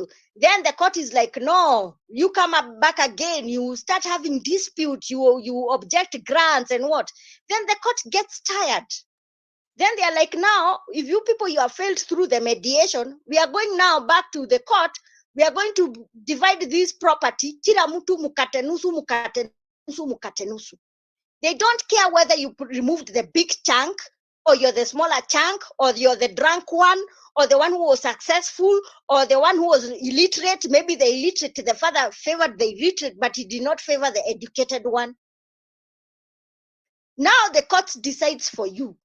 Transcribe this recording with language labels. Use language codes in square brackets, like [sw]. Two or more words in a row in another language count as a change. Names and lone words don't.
[en] Then the court is like, no, you come back again, you start having dispute, you object grants and what. Then the court gets tired. Then they are like, now, if you people, you have failed through the mediation, we are going now back to the court. We are going to divide this property. [sw] Kila mtu mukate nusu, mukate nusu, mukate nusu. [en] They don't care whether you removed the big chunk, or you're the smaller chunk, or you're the drunk one, or the one who was successful, or the one who was illiterate. Maybe the illiterate, the father favored the illiterate, but he did not favor the educated one. Now the court decides for you.